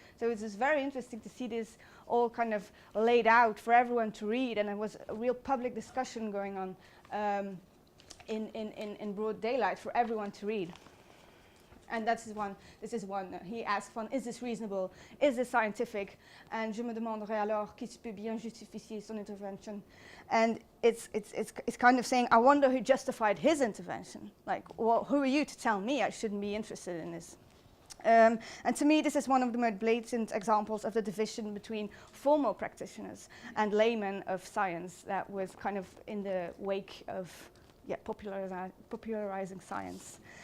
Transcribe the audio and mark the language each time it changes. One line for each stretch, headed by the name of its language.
English: So it's just very interesting to see this all kind of laid out for everyone to read, and there was a real public discussion going on in broad daylight for everyone to read. And this is one. He asked, is this reasonable? Is this scientific?
French: And je me demanderai alors qui peut bien justifier son intervention.
English: And it's kind of saying, I wonder who justified his intervention. Like, well, who are you to tell me I shouldn't be interested in this? And to me, this is one of the most blatant examples of the division between formal practitioners and laymen of science that was kind of in the wake of popularizing science.